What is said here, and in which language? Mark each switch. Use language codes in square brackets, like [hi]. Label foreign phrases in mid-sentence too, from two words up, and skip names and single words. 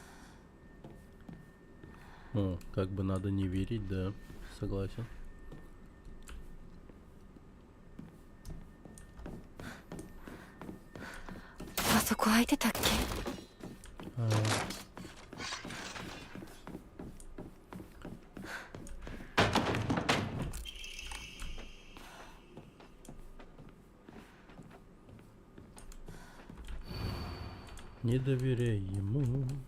[ru] Ну, как бы надо не верить, да, согласен. [ja] А そこ空いてたっけ？ [ru] А, не доверяй ему.